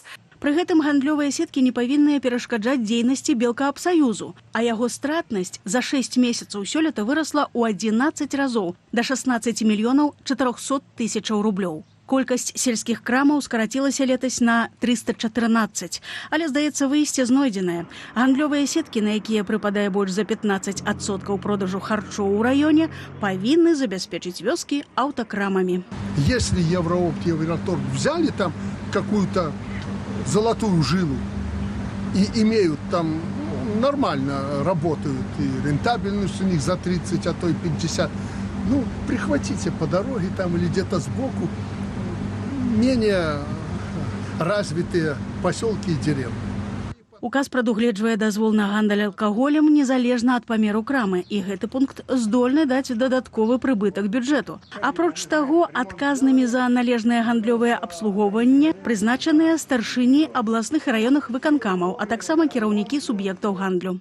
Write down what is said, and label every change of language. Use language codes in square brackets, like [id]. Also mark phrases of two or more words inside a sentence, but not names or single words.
[be] Пры гэтым гандлёвыя сеткі не павінныя перашкаджаць дзейнасці Белкаапсаюзу, а яго стратнасць за 6 месяцаў сёлета вырасла ў 11 разоў да 16 мільёнаў 400 тысячаў рублёў. Колькасць сельскіх крамаў скарацілася летась на 314, але, здаецца, выйсце знойдзенае. Гандлёвыя сеткі, на якія прыпадае больш за 15% продажу харчоў у раёне, павінны забяспечыць вёскі аўтакрамамі. [ru] Если Евроопт и Евроторг взяли там какую-то золотую жилу и имеют там, нормально работают, и рентабельность у них за 30, а то и 50, ну, прихватите по дороге там или где-то сбоку менее развитые поселки и деревни. [be] Указ прадугледжвае дазвол на гандаль алкаголем незалежна ад памеру крамы, і гэты пункт здольны даць дадатковы прыбытак бюджэту. Апроч таго, адказнымі за належнае гандлёвае абслугоўванне прызначаныя старшыні абласных і раённых выканкамаў, а таксама кіраўнікі суб'ектаў гандлю.